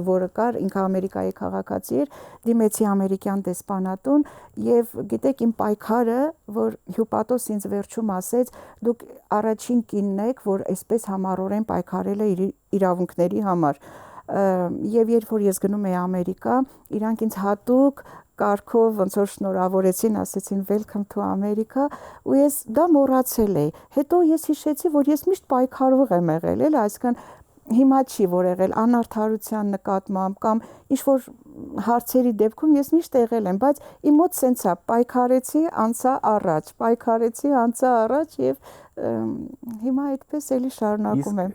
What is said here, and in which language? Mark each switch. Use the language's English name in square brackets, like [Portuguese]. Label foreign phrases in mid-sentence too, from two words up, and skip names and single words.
[Armenian] որը կար, ինքը Ամերիկայի քաղաքացի էր, դիմեցի ամերիկյան դեսպանատուն եւ գիտեք իմ պայքարը, որ հյուպատոս ինձ վերջում ասեց, դուք առաջին կինն եք, որ այսպես համառորեն պայքարել է իր իրավունքների համար։ Եվ երբ որ ես գնում էի Ամերիկա, իրանք ինձ հատուկ կարգով ոնց որ շնորհավորեցին, ասեցին [English] welcome to America, [Armenian] ու ես դա մոռացել էի։ Հետո ես հիշեցի, որ ես միշտ պայքարող եմ եղել, էլ այսինքն հիմա չի որ եղել անարդարության նկատմամբ կամ ինչ որ հարցերի դեպքում ես միշտ եղել եմ, բայց իմ մոտ սենց է պայքարեցի, անցա առաջ եւ հիմա այդպես էլի շարունակում եմ։